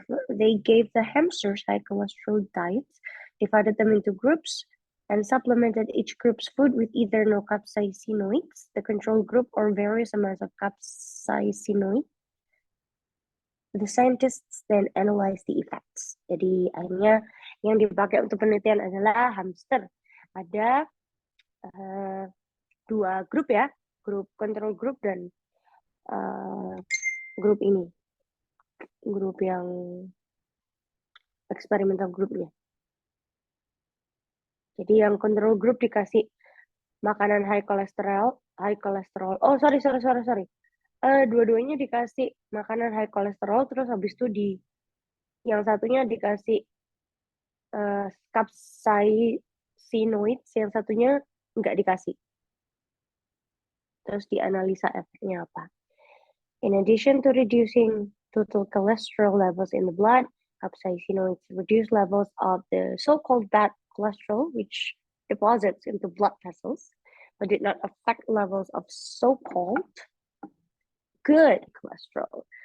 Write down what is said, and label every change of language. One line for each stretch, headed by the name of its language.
English: They gave the hamsters high cholesterol diets, divided them into groups, and supplemented each group's food with either no capsaicinoids, the control group, or various amounts of capsaicinoid. The scientists then analyzed the effects.
Indonesian: Jadi akhirnya yang dipakai untuk penelitian adalah hamster. Ada dua grup ya, grup control group dan grup ini, grup yang eksperimental grupnya. Jadi yang control group dikasih makanan high cholesterol. Oh, sorry. Dua-duanya dikasih makanan high cholesterol, terus habis itu yang satunya dikasih capsaicinoids, yang satunya nggak dikasih. Terus dianalisa efeknya apa.
English: In addition to reducing total cholesterol levels in the blood, capsaicinoids reduce levels of the so-called bad cholesterol, which deposits into blood vessels, but did not affect levels of so-called good cholesterol.